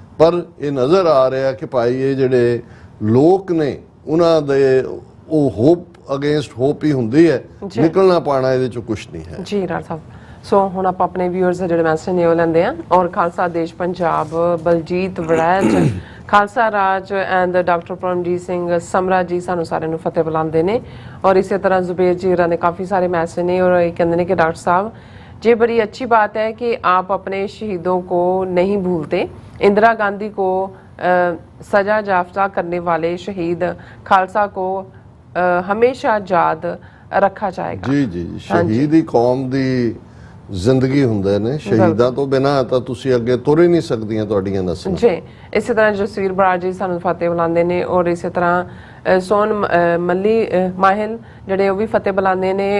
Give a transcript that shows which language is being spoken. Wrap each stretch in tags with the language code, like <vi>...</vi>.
<pa>ਪਰ ਇਹ ਨਜ਼ਰ ਆ ਰਿਹਾ ਕਿ ਭਾਈ ਇਹ ਜਿਹੜੇ ਲੋਕ ਨੇ ਉਹਨਾਂ ਦੇ ਉਹ ਹੋਪ ਅਗੇਂਸਟ ਹੋਪ ਹੀ ਹੁੰਦੀ ਹੈ, ਨਿਕਲਣਾ ਪਾਣਾ ਇਹਦੇ ਚੋਂ ਕੁਝ ਨਹੀਂ ਹੈ। ਜੀ ਰਾਜ ਸਾਹਿਬ, ਸੋ ਹੁਣ ਆਪਾਂ ਆਪਣੇ ਵਿਊਅਰਸ ਦੇ ਜਿਹੜੇ ਮੈਸੇਜ ਨੇ ਉਹ ਲੈਂਦੇ ਆ। ਔਰ ਖਾਲਸਾ ਦੇਸ਼ ਪੰਜਾਬ, ਬਲਜੀਤ ਵੜੈਚ, ਖਾਲਸਾ ਰਾਜ ਐਂਡ ਡਾਕਟਰ ਪਰਮਜੀਤ ਸਿੰਘ ਸਮਰਾ ਜੀ ਸਾਨੂੰ ਸਾਰਿਆਂ ਨੂੰ ਫਤਿਹ ਬੁਲਾਉਂਦੇ ਨੇ। ਔਰ ਇਸੇ ਤਰ੍ਹਾਂ ਜ਼ੁਬੇਰ ਜੀ ਹੋਰਾਂ ਨੇ ਕਾਫੀ ਸਾਰੇ ਮੈसेज ने</pa> <hi>और ये कहते हैं कि डॉक्टर साहब ये बड़ी अच्छी बात है कि आप अपने शहीदों को नहीं भूलते। इंदिरा गांधी को सजा याफ्ता करने वाले शहीद खालसा को हमेशा याद रखा जाएगा।</hi> <pa>जी जी, शहीद ही कौम दी ਜ਼ਿੰਦਗੀ ਹੁੰਦੇ ਨੇ। ਸ਼ਹੀਦਾਂ ਤੋਂ ਬਿਨਾਂ ਤਾਂ ਤੁਸੀਂ ਅੱਗੇ ਤੁਰ ਹੀ ਨਹੀਂ ਸਕਦੀਆਂ ਤੁਹਾਡੀਆਂ ਨਸਲਾਂ। ਜੀ ਇਸੇ ਤਰ੍ਹਾਂ ਜਸਵੀਰ ਬਰਾੜ ਜੀ ਸਾਨੂੰ ਫਤਿਹ ਬੁਲਾਉਂਦੇ ਨੇ। ਔਰ ਇਸੇ ਤਰ੍ਹਾਂ ਸੋਨ ਮੱਲੀ ਮਾਹਿਲ ਜਿਹੜੇ ਉਹ ਵੀ ਫਤਿਹ ਬੁਲਾਉਂਦੇ ਨੇ।</pa>